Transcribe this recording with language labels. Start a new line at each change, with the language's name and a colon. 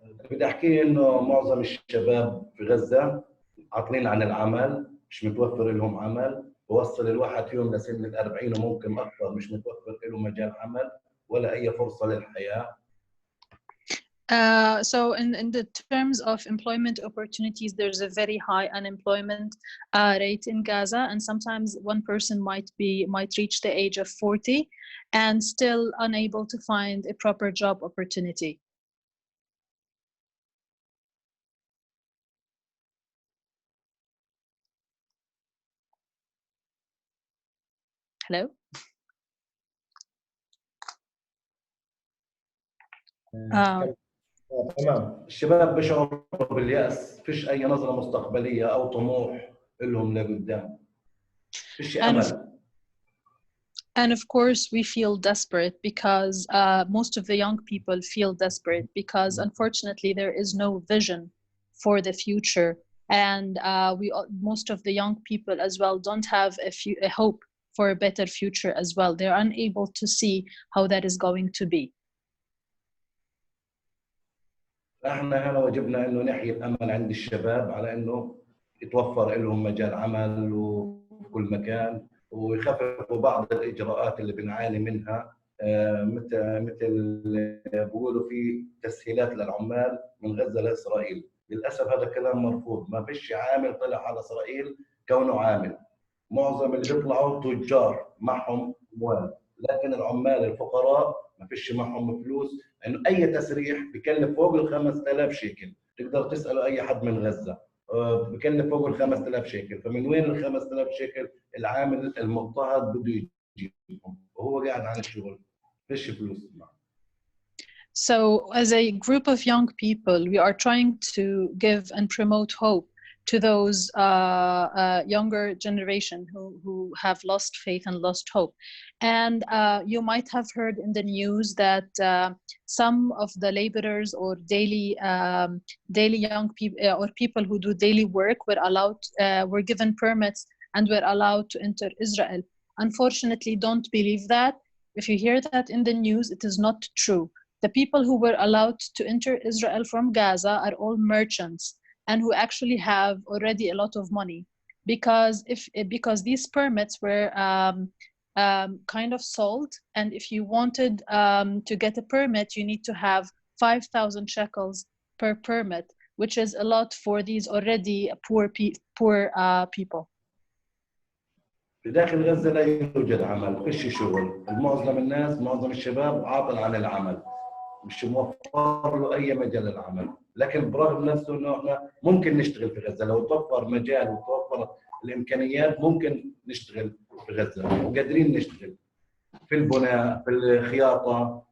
Arabic: بدي أحكي إنه معظم الشباب في غزة عاطلين عن العمل، مش متوفر لهم عمل، بوصل الواحد فيهم لسن ال40 وممكن أكثر مش متوفر له مجال عمل ولا أي فرصة للحياة.
English: So in the terms of employment opportunities, there's a very high unemployment rate in Gaza, and sometimes one person might reach the age of 40 and still unable to find a proper job opportunity. Hello?
Arabic: تمام. الشباب بيشعروا باليأس، فيش أي نظرة مستقبلية أو طموح لهم لقدام، فيش أمل.
English: And of course, we feel desperate because most of the young people feel desperate because unfortunately there is no vision for the future, and most of the young people as well don't have a hope for a better future as well. They're unable to see how that is going to be.
Arabic: احنا هنا واجبنا انه نحيي الامل عند الشباب على انه يتوفر لهم مجال عمل وفي كل مكان، ويخففوا بعض الاجراءات اللي بنعاني منها، مثل بيقولوا في تسهيلات للعمال من غزه لاسرائيل. للاسف هذا الكلام مرفوض، ما فيش عامل طلع على اسرائيل كونه عامل. معظم اللي بيطلعوا تجار معهم اموال، لكن العمال الفقراء ما فيش معهم فلوس، انه اي تسريح بكلف فوق ال 5000 شيكل. تقدر تسالوا اي حد من غزه بكلف فوق ال 5000 شيكل، فمن وين ال 5000 شيكل العامل المضطهد بده يجيبهم وهو قاعد عن الشغل؟ فيش فلوس معه.
English: So as a group of young people, we are trying to give and promote hope to those younger generation who have lost faith and lost hope. And you might have heard in the news that some of the laborers or daily young people or people who do daily work were given permits and were allowed to enter Israel. Unfortunately, don't believe that. If you hear that in the news, it is not true. The people who were allowed to enter Israel from Gaza are all merchants and who actually have already a lot of money, because these permits were kind of sold, and if you wanted to get a permit, you need to have 5,000 shekels per permit, which is a lot for these already poor people.
Arabic: في داخل غزه لا يوجد عمل، فيش شغل، معظم الشباب عاطل عن العمل، مش موفر له اي مجال للعمل. لكن برغم نفسه انه احنا ممكن نشتغل في غزه، لو توفر مجال وتوفر الامكانيات ممكن نشتغل في غزه، وقادرين نشتغل في البناء، في الخياطه.